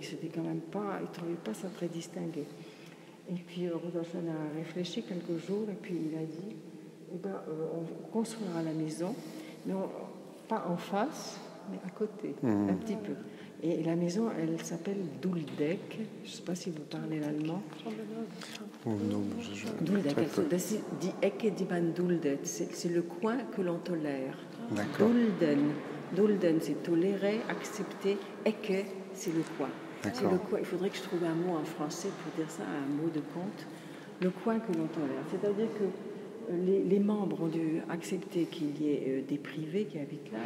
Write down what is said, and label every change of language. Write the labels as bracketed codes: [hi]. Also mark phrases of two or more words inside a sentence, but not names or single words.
[fr] C'était quand même pas, ils ne trouvaient pas ça très distingué. Et puis Rudolf a réfléchi quelques jours et puis il a dit, on construira la maison, mais pas en face, mais à côté, un petit peu. Et la maison, elle s'appelle Duldeck. Je ne sais pas si vous parlez l'allemand. [de] Duldeck, das ist die Ecke, die man duldet. [fr] C'est le coin que l'on tolère. Dulden, c'est tolérer, accepter. Ecke, c'est le coin. C'est le coin. Il faudrait que je trouve un mot en français pour dire ça, un mot de conte. Le coin que l'on tolère. C'est-à-dire que les membres ont dû accepter qu'il y ait des privés qui habitent là.